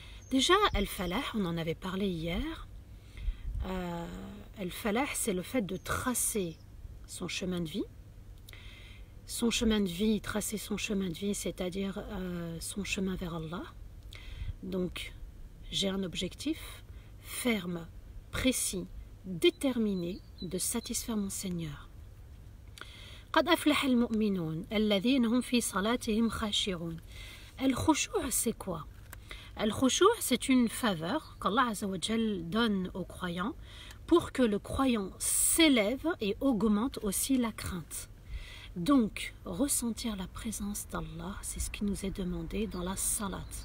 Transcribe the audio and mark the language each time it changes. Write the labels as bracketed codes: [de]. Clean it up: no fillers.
[fr] Déjà, al-falah, on en avait parlé hier. Al-falah, c'est le fait de tracer son chemin de vie. Son chemin de vie, tracer son chemin de vie, c'est-à-dire son chemin vers Allah. Donc, j'ai un objectif ferme, précis, déterminé de satisfaire mon Seigneur. [ar] قد أفلح المؤمنون الذين هم في صلاتهم خاشعون. [fr] الخشوع, c'est quoi? Al-khushu' c'est une faveur qu'Allah [ar] azza wa jal [fr] donne aux croyants pour que le croyant s'élève et augmente aussi la crainte. Donc, ressentir la présence d'Allah, c'est ce qui nous est demandé dans la salat.